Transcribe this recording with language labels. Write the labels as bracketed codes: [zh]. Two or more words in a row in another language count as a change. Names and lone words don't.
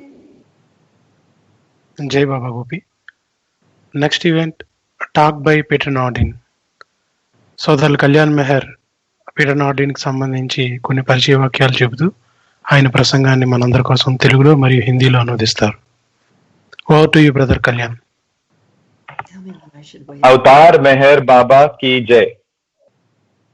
[en] Jai Baba Gopi. Next event, talk by Peter Nordeen. [te] సోదరులు కళ్యాణ్ మెహర్ పీటర్ నార్డీన్కి సంబంధించి కొన్ని పరిచయ వాక్యాలు చెబుతూ ఆయన ప్రసంగాన్ని మనందరి కోసం తెలుగులో మరియు హిందీలో అనువదిస్తారు. [en] over to you brother కళ్యాణ్. [hi] अवतार मेहर बाबा की जय.